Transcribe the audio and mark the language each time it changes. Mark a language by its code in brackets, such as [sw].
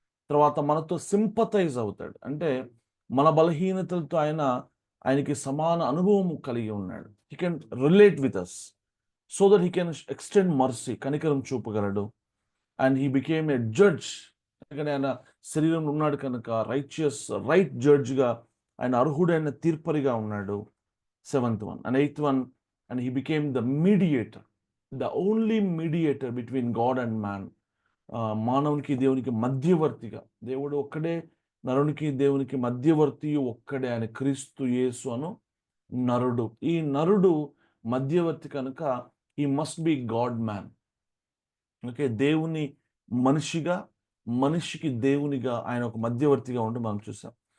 [te] తర్వాత మనతో సింపథైజ్ అవుతాడు, అంటే మన బలహీనతలతో ఆయనకి సమాన అనుభవం కలిగి ఉన్నాడు. [en] he can relate with us so that he can extend mercy, [te] కనికరం చూపగలడు. [en] and he became a judge, [te] ఎందుకంటే ఆయన శరీరంలో ఉన్నాడు కనుక రైట్ జడ్జ్గా ఆయన అర్హుడైన తీర్పరిగా ఉన్నాడు. [en] 7th one and 8th one, and he became the mediator, the only mediator between God and man. [te] మానవునికి దేవునికి మధ్యవర్తిగా, దేవుడు ఒక్కడే, నరునికి దేవునికి మధ్యవర్తి ఒక్కడే, ఆయన క్రీస్తు యేసు అను నరుడు. ఈ నరుడు మధ్యవర్తి కనుక [en] He must be God man. [te] Okay, దేవుని మనిషిగా, మనిషికి దేవునిగా ఆయన ఒక మధ్యవర్తిగా ఉంటూ మనం చూసాం.